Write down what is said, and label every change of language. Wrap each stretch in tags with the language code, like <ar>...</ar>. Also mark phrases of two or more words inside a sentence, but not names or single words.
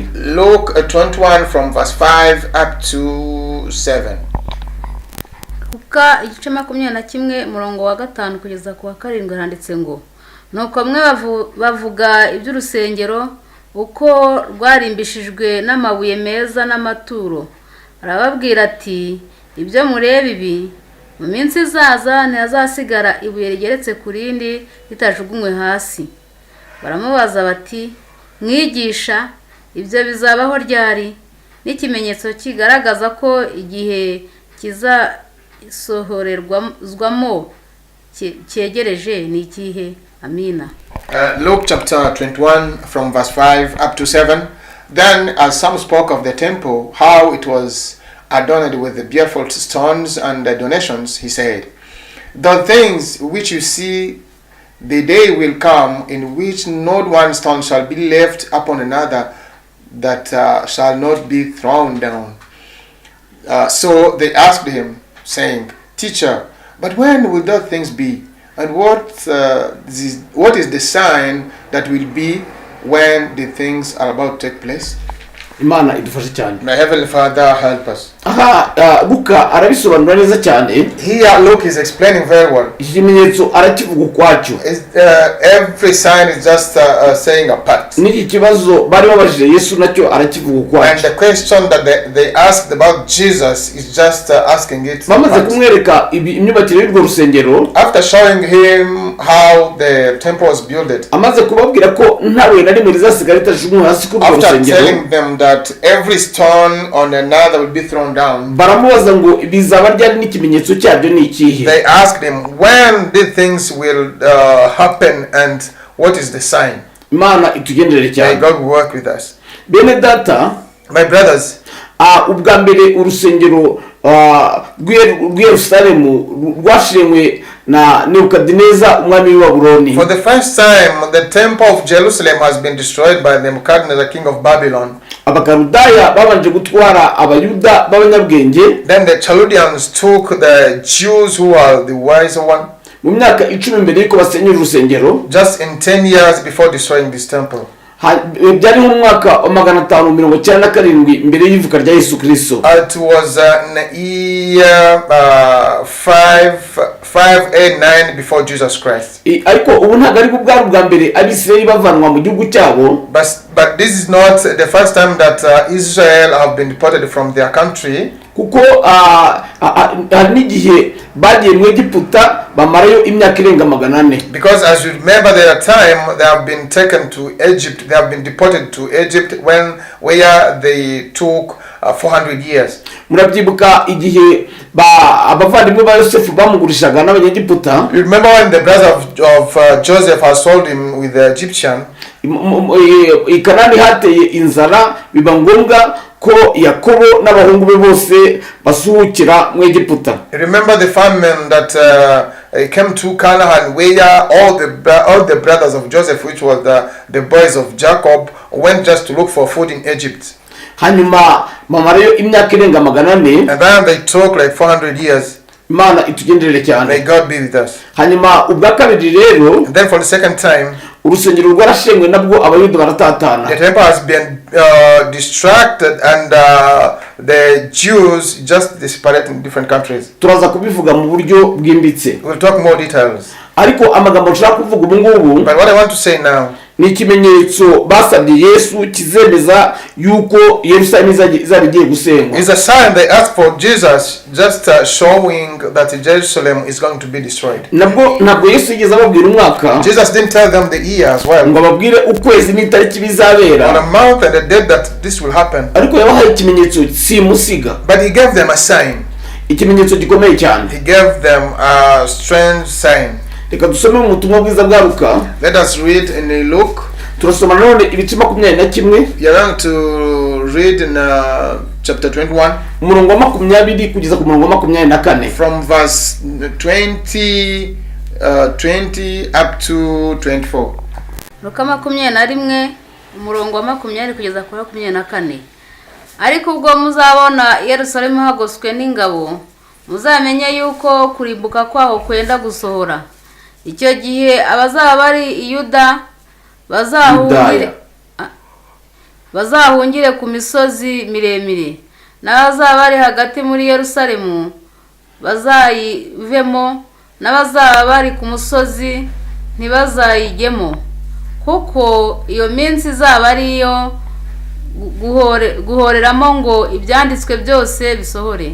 <en>Luke 21 from verse 5 up to 7.</en> <rw>Luka igice 21 umurongo wa 5 kugeza ku wa 7 handitse ngo nuko mwe bavuga iby'urusengero uko rwarimbishijwe n'amabuye meza n'amaturo. Arababwira ati ibyo mureba ibi mu minsi izaza ntihazasigara ibuye rigeretse ku rindi ritajugunywe hasi. Baramubaza bati mwigisha ibyo bizabaho ryari? N'ikimenyetso kigaragaza ko igihe kizasohorerwamo cyegereje ni ikihe? Amina.</rw> <en>Luke chapter 21 from verse 5 up to 7. Then as some spoke of the temple, how it was adorned with the beautiful stones and the donations, he said, the things which you see, the day will come in which not one stone shall be left upon another that shall not be thrown down. So they asked him, saying, Teacher, but when will those things be? And what is the sign that will be when the things are about to take place?</en> <rw>Imana idufashe cyane.</rw> <en>My heavenly Father, help us.</en> <rw>Luka arabisobanura neza cyane.</rw> <en>Here Luke is explaining very well.</en> <rw>Ikimenyetso arakivuga kwacyo.</rw> <en>Every sign is just saying a part.</en> <rw>Niki kibazo bari babajije Yesu nacyo arakivuga kwacyo.</rw> <en>And the question that they asked about Jesus is just asking it.</en> <rw>Bamaze kumwereka imyubakire y'urwo rusengero.</rw> <en>After showing him how the temple was built.</en> <rw>Amaze kubabwira ko ntawe nari muri zasigara itajugunywe hasi kuri urwo rusengero.</rw> <en>After telling them that that every stone on another will be thrown down.</en> <rw>baramubaza ngo bizaba ryari n'ikimenyetso cyabyo ni ikihe.</rw> <en>They asked him, when these things will happen and what is the sign?</en> <rw>Imana itugendere May cyane.</rw> <en>God work with us.</en> <rw>Bene data,</rw> <en>My brothers,</en> <rw>ubwa mbere urusengero rw'i Yerusalemu rwashirenywe na Nebukadineza umwami w'i Babuloni.</rw> <en>for the first time, the temple of Jerusalem has been destroyed by Nebuchadnezzar, king of Babylon.</en> <rw>Abakaludaya babanje gutwara abayuda b'abanyabwenge.</rw> <en>Then the Chaldeans took the Jews who are the wiser one,</en> <rw>mu myaka 10 mbere yuko basenyera urusengero,</rw> <en>just in 10 years before destroying this temple.</en> <rw>byari mu mwaka wa 597 mbere y'ivuka rya Yesu Kristo.</rw> <en>It was in the year 589 before Jesus Christ.</en> <rw>Ariko ubu ntabwo ari bwari bwa mbere Abisirayeli bavanwa mu gihugu cyabo.</rw> <en>But this is not the first time that Israel have been deported from their country.</en> <rw>Kuko hari n'igihe bagiye mu Egiputa bamarayo imyaka irenga 400.</rw> <en>Because as you remember, their time they have been taken to Egypt. They have been deported to Egypt where they took 400 years.</en> <rw>Murabyibuka igihe abavandimwe ba Yosefu bamugurishaga n'abanyegiputa.</rw> <en>You remember when the brother of Joseph has sold him with the Egyptian?</en> <rw>I Kanani hateye inzara, biba ngombwa ko Yakobo n'abahungu be bose basuhukira mu Egiputa.</rw> <en>Remember the famine that came to Canaan, where all the brothers of Joseph, which was the boys of Jacob, went just to look for food in Egypt.</en> <rw>Hanyuma mamarayo imyaka irenga 400.</rw> <en>And then they took like 400 years.</en> <rw>Imana itugenderere cyane.</rw> <en>May God be with us.</en> <rw>Hanyuma ubwa kabiri rero,</rw> <en>And then for the second time,</en> <rw>urusengero rwarashenywe nabwo abayuda baratatana.</rw> <en>the temple has been distracted, and the Jews just disparate in different countries.</en> <rw>Turaza kubivuga mu buryo bwimbitse.</rw> <en>We'll talk more details.</en> <rw>Ariko amagambo nshaka kuvuga ubu ngubu</rw> <en>But what I want to say now,</en> <rw>ni ikimenyetso basabye Yesu kizemeza yuko Yerusalemu izaba igiye gusenywa.</rw> <en>is a sign they asked for Jesus, just showing that Jerusalem is going to be destroyed.</en> <rw>Ntabwo Yesu yigeze ababwira umwaka,</rw> <en>Jesus didn't tell them the year as well,</en> <rw>ngo ababwire ukwezi n'itariki on bizabera,</rw> <en>a month and a date that this will happen.</en> <rw>ariko yabahaye ikimenyetso simusiga,</rw> <en>But he gave them a sign.</en> <rw>ikimenyetso gikomeye cyane.</rw> <en>He gave them a strange sign.</en> <rw>Reka dusome mu butumwa bwiza bwa Luka.</rw> <en>Let us read in Luke.</en> <rw>Turasoma nanone ibice 21.</rw> <en>You're going to read in chapter 21</en> <rw>umurongo wa 20 kugeza ku murongo wa 24.</rw> <en>from verse 20 up to 24.</en> <rw>Luka 21 umurongo wa 20 kugeza ku 24. Ariko ubwo muzabona Yerusalemu hagoswe n'ingabo, muzamenye yuko kurimbuka kwaho kwenda gusohora. Icyo gihe abazaba bari i Yuda bazahungire ku misozi miremire, n'abazaba bari hagati muri Yerusalemu bazayivemo, n'abazaba bari ku musozi ntibazayigemo, kuko iyo minsi izaba ariyo guhoreramo ngo ibyanditswe byose bisohore.</rw>